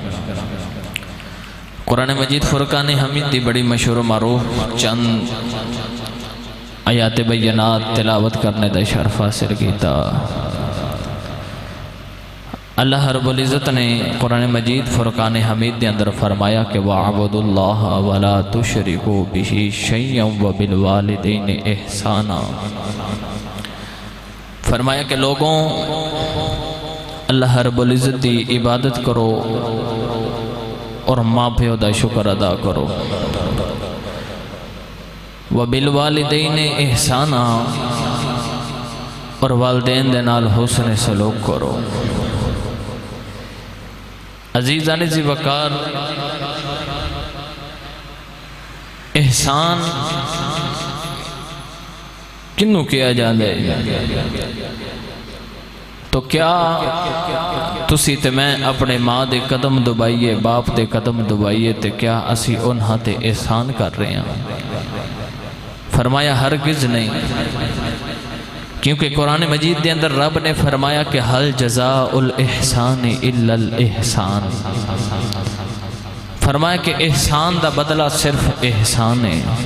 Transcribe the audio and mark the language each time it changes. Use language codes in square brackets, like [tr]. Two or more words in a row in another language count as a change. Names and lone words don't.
[pa] قرآن مجید فرقان حمید دی بڑی مشہور و معروف چند آیات بینات تلاوت کرنے دا شرف حاصل کیتا۔ اللہ رب العزت نے قرآن مجید فرقان حمید دے اندر فرمایا کہ [ar] وَعَبُدُ اللَّهَ وَلَا تُشْرِكُوا بِهِ شَيْئًا وَبِالْوَالِدَيْنِ إِحْسَانًا، [pa] فرمایا کہ لوگوں اللہ رب العزت دی عبادت کرو اور ماں پیو دا شکر ادا کرو، [ar] وَبِالْوَالِدَيْنِ إِحْسَانًا، [pa] اور والدین دے نال حسن سلوک کرو۔ عزیزان ذی وقار، احسان کنوں کیا جاندے؟ تو کیا تسی تے میں اپنے ماں دے قدم دبائیے، باپ دے قدم دبائیے تے کیا اسی انہاں تے احسان کر رہے ہیں؟ فرمایا ہرگز نہیں، کیونکہ قرآن مجید دے اندر رب نے فرمایا کہ [ar] حل جزاء الاحسان الا الاحسان، [pa] فرمایا کہ احسان دا بدلہ صرف احسان ہے۔